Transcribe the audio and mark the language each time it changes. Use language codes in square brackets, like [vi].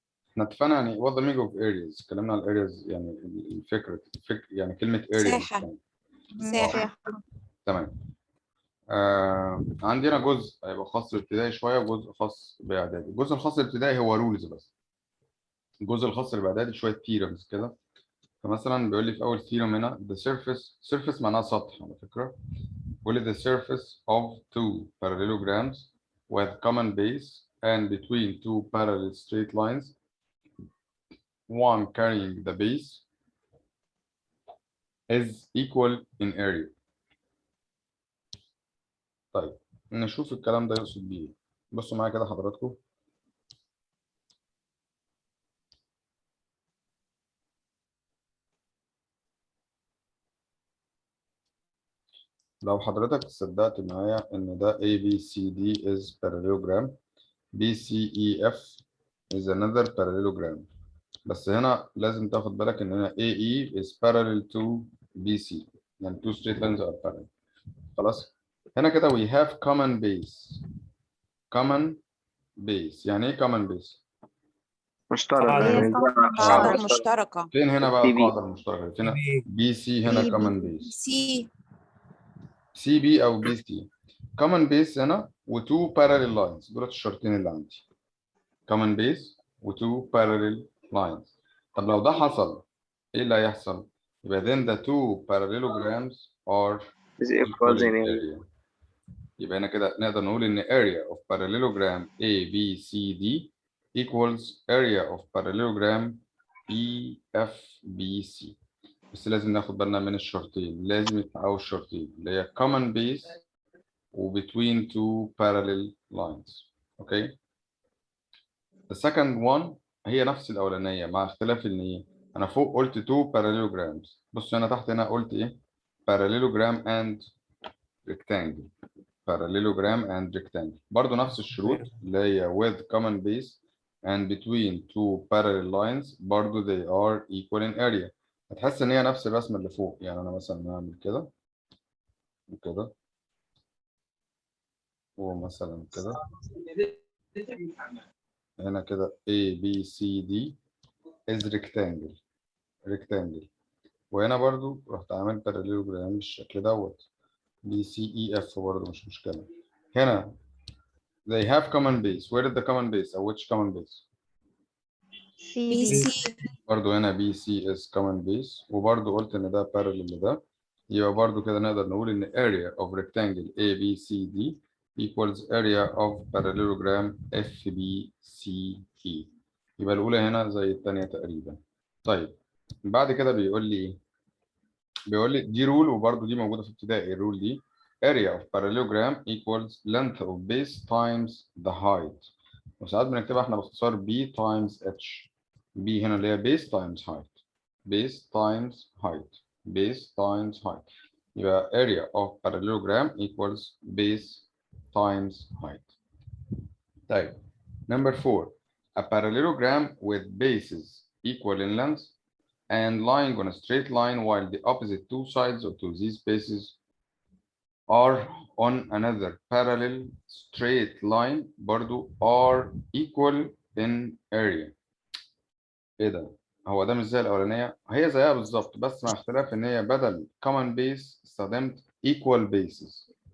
[ar] احنا اتفقنا يعني [en] what the meaning of areas. [ar] اتكلمنا على areas يعني الفكره يعني كلمه area مساحة. مساحة. تمام. عندنا جزء هيبقى خاص بالابتدائي شويه وجزء خاص باعدادي. الجزء الخاص بالابتدائي هو رولز بس. الجزء الخاص بالاعدادي شويه ثيرمز كده. فمثلا بيقول لي في اول ثيرم هنا the surface معناها سطح على فكره. بيقول لي [en] the surface of two parallelograms with common base and between two parallel straight lines one carrying the base is equal in area. [ar] طيب نشوف الكلام ده يقصد بيه ايه. بصوا معايا كده حضراتكم. لو حضرتك صدقت معايا ان ده [en] ABCD is parallelogram BCEF is another parallelogram [ar] بس هنا لازم تاخد بالك ان هنا [en] AE is parallel to BC [ar] يعني [en] two straight lines are parallel. [ar] خلاص. هنا كده [en] we have common base. common base [ar] يعني ايه [en] common base؟ [ar] مشترك قاعدة يعني قاعدة مشتركة. فين هنا بقى [en] CB. [ar] القاعدة المشتركة؟ فين BC هنا [en] BB. common base [ar] سي [en] CB او BC. [ar] common base هنا و [en] two parallel lines [ar] دول الشرطين اللي عندي. [en] common base و two parallel lines. [ar] طب لو ده حصل ايه اللي هيحصل؟ يبقى [en] then the two parallelograms are is equal equals in in area. area. [ar] يبقى هنا كده نقدر نقول ان [en] area of parallelogram ABCD equals area of parallelogram EFBC. [ar] بس لازم ناخد بالنا من الشرطين، لازم يتحققوا الشرطين اللي هي common base و [en] between two parallel lines. [ar] اوكي. [en] The second one [ar] هي نفس الاولانيه مع اختلاف ان ايه؟ انا فوق قلت [en] two parallelograms. [ar] بص انا تحت هنا قلت ايه؟ [en] parallelogram and rectangle. parallelogram and rectangle [ar] برضو نفس الشروط اللي هي [en] with common base and between two parallel lines [ar] برضو [en] they are equal in area. [ar] هتحس ان هي نفس الرسمه اللي فوق. يعني انا مثلا هعمل كده وكده ومثلا كده هنا كده [en] A B C D is rectangle [ar] وهنا برضو رحت عامل parallelogram بالشكل دوت B C E F برضو مش مشكلة. هنا [en] they have common base. Where is the common base or which common base؟ BC [ar] برضو هنا [en] BC is common base [ar] وبرضو قلت ان ده [en] parallel [ar] لده، يبقى برضو كده نقدر نقول ان [en] area of rectangle ABCD equals area of parallelogram FBCE. [ar] يبقى الأولى هنا زي الثانية تقريبا. طيب بعد كده بيقول لي دي رول وبرضو دي موجودة في ابتدائي الرول دي [en] area of parallelogram equals length of base times the height. [ar] وساعات بنكتبها احنا باختصار B times H. [en] B [ar] هنا اللي هي [en] base times height. base times height. base times height. يبقى area of parallelogram equals base times height. طيب number 4. A parallelogram with bases equal in length and lying on a straight line while the opposite two sides of these bases are on another parallel straight line [ar] برضو [en] are equal in area. [ar] ايه ده؟ هو ده مش زي الاولانيه؟ هي زيها بالظبط بس مع اختلاف ان هي بدل common base استخدمت [en] equal bases.